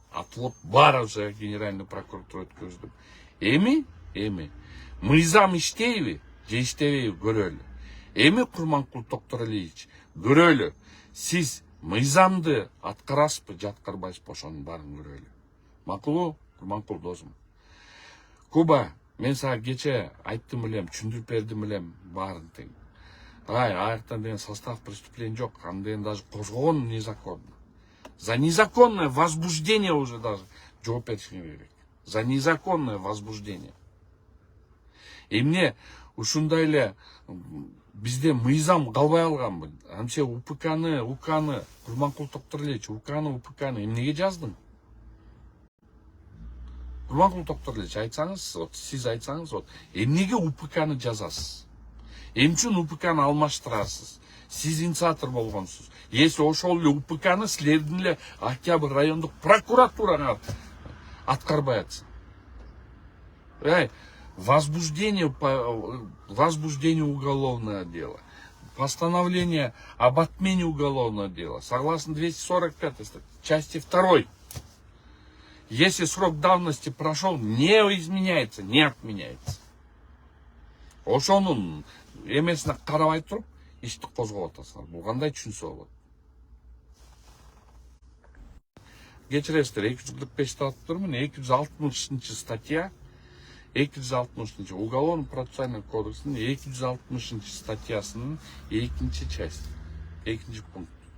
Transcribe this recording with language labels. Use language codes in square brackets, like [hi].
[ky] Отвод бар уже генеральный прокуратура өткөздүм. Эми мыйзам иштейби, же иштебейби көрөлү. Эми Курманкул Токторалиевич, көрөлү. Сиз мыйзамды аткарасызбы, же аткарбайсызбы, ошонун баарын көрөлү. Макулбу, Курманкул досум. Куба, мен сага кече айттым элем, түшүндүрүп бердим элем баарын тең. Аяктан деген состав преступления жок, аны деген даже козгогон незаконно. [ru] За незаконное возбуждение уже даже [ky] жооп беришиңер керек. [ru] За незаконное возбуждение. [ky] Эмне ушундай эле бизде мыйзам калбай алганбы? Амче УКны, Курманкул Токторалиевич, УКны эмнеге жаздың? Курманкул Токторалиевич, айтсаңыз, сиз айтсаңыз, эмнеге УКны жазасыз? Эмне үчүн УКны алмаштырасыз? Сиз инициатор болгонсуз. Если ошол эле УКны силердин эле Октябрь райондук прокуратурага аткарбай атса. [ru] Возбуждение уголовного дела, постановление об отмене уголовного дела, согласно 245 части 2. Если срок давности прошел, не изменяется, не отменяется. [ky] Ошонун эмесине карабай туруп, ишти козгоп атасыңар. Бул кандай түшүнсө болот? Кечиресиздер, 245 атыптырмын, 260 статья. 260 Уголовно-процессуальный кодекстин 260 статьясынын 2 часть, 2 пункт.